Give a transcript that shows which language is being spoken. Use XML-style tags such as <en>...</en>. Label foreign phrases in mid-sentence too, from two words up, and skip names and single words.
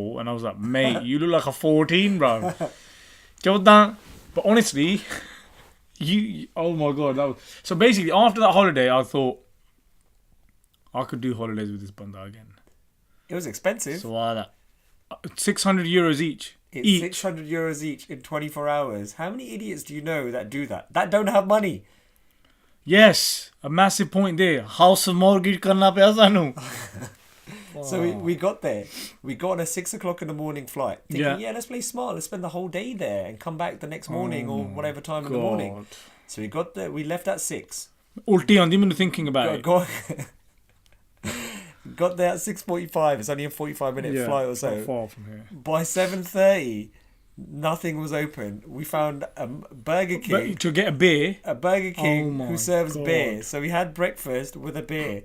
<en>And I was like, mate, you look like a 14, bro. But honestly, oh my god, so basically after that holiday, I thought I could do holidays with this banda again. It was expensive. So 600 euros each. It's 600 euros each in 24 hours. How many idiots do you know that do that? That don't have money. Yes, a massive point there. House mortgage</en> <pa>ਕਰਨਾ ਪਿਆ ਸਾਨੂੰ.</pa> <en>So we got there. We got on a 6 o'clock in the morning flight. Thinking, let's play smart. Let's spend the whole day there and come back the next morning or whatever time in the morning. So we got there. We left at 6.</en> <pa>ਉਲਟੀ ਆਂਦੀ ਮੈਨੂੰ</pa> <en>thinking about it. Got there at 6:45. It's only a 45-minute flight or so. Not far from here. By 7:30, nothing was open. We found a Burger King. To get a beer. A Burger King who serves God. beer. So we had breakfast with a beer.</en>